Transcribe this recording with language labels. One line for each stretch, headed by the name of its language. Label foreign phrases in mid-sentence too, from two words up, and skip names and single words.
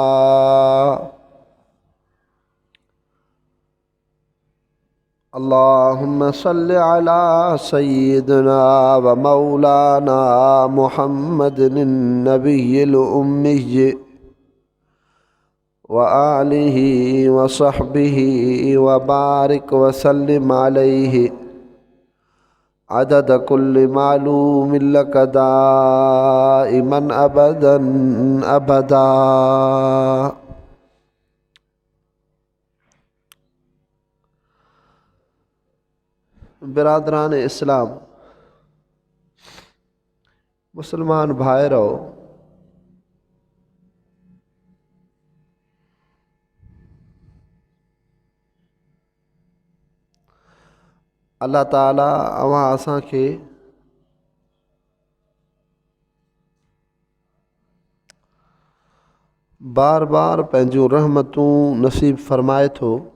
Arabic: اللهم صل على سيدنا ومولانا محمد النبي الأمي وآله وصحبه وبارك وسلم عليه عدد كل معلوم لك دائما أبدا أبدا.
Sindhi: बिरादरान इस्लाम, मुसलमान भाइरों, अल्लाह ताला अवां असांखे बार बार पंहिंजूं रहमतूं नसीब फरमाए थो।